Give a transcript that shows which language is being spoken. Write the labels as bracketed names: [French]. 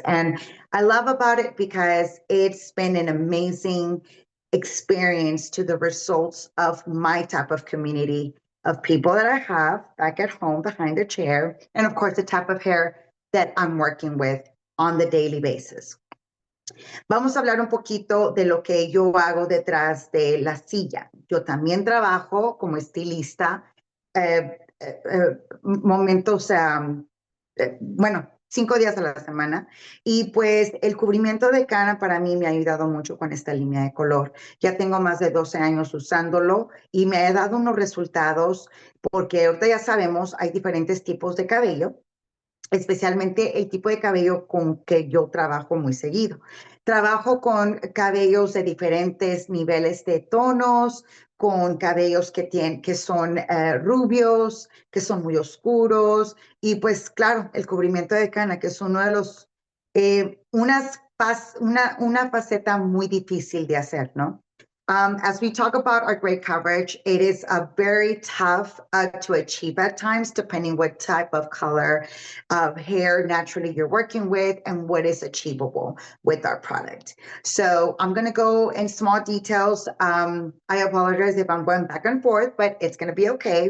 [English] And I love about it because it's been an amazing experience to the results of my type of community of people that I have back at home behind the chair. And of course, the type of hair that I'm working with on the daily basis. [Spanish] Vamos a hablar un poquito de lo que yo hago detrás de la silla. Yo también trabajo como estilista, momentos, bueno, 5 días a la semana. Y pues el cubrimiento de cara para mí me ha ayudado mucho con esta línea de color. Ya tengo más de 12 años usándolo y me ha dado unos resultados porque ahorita ya sabemos, hay diferentes tipos de cabello, especialmente el tipo de cabello con que yo trabajo muy seguido. Trabajo con cabellos de diferentes niveles de tonos, con cabellos que son rubios, que son muy oscuros, y pues claro, el cubrimiento de cana, que es uno de los, una faceta muy difícil de hacer, ¿no? [English] As we talk about our gray coverage, it is a very tough to achieve at times, depending what type of color of hair naturally you're working with and what is achievable with our product. So I'm going to go in small details. I apologize if I'm going back and forth, but it's going to be okay.